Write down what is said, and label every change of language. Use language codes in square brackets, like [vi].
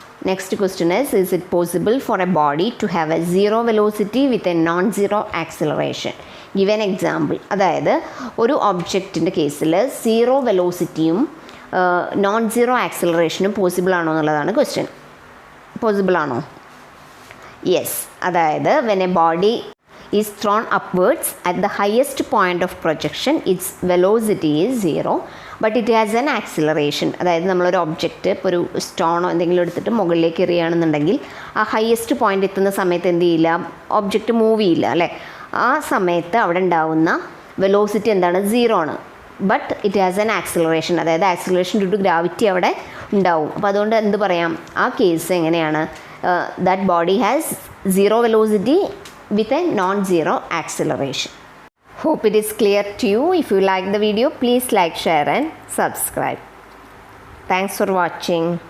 [en] Next question is it possible for a body to have a zero velocity with a non zero acceleration? Give an example. [ml] അതായത് ഒരു ഒബ്ജക്റ്റിൻ്റെ കേസിൽ zero വെലോസിറ്റിയും non zero ആക്സിലറേഷനും possible ആണോ എന്നുള്ളതാണ് question. Possible ആണോ? Yes. [en] അതായത് when a body is thrown upwards at the highest point of projection, its velocity is zero but it has an acceleration. [ml] അതായത് നമ്മളൊരു object, ഇപ്പോൾ ഒരു സ്റ്റോണോ എന്തെങ്കിലും എടുത്തിട്ട് മുകളിലേക്ക് എറിയുകയാണെന്നുണ്ടെങ്കിൽ ആ ഹയസ്റ്റ് പോയിൻ്റ് എത്തുന്ന സമയത്ത് എന്ത് ചെയ്യില്ല, ഒബ്ജക്റ്റ് മൂവ് ചെയ്യില്ല അല്ലേ. ആ സമയത്ത് അവിടെ ഉണ്ടാവുന്ന വെലോസിറ്റി എന്താണ്, സീറോ ആണ്. [en] but it has an acceleration, [ml] അതായത് ആക്സിലറേഷൻ ഡ്യൂ ടു ഗ്രാവിറ്റി അവിടെ ഉണ്ടാവും. അപ്പോൾ അതുകൊണ്ട് എന്ത് പറയാം, ആ കേസ് എങ്ങനെയാണ്, [en] That body has zero velocity with a non-zero acceleration. Hope it is clear to you. If you like the video, please like, share and subscribe. Thanks for watching.